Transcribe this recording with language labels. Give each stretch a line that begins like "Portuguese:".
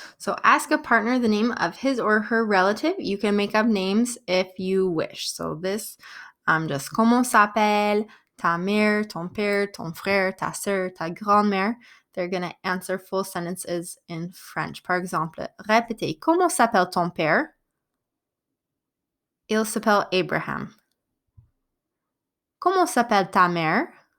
English: So ask a partner the name of his or her relative. You can make up names if you wish. So this, just
French: comment s'appelle ta mère, ton père, ton frère, ta sœur, ta grand-mère.
English: They're going to answer full sentences in French.
French: Par exemple, répétez, comment s'appelle ton père? Il s'appelle Abraham. Comment s'appelle ta mère?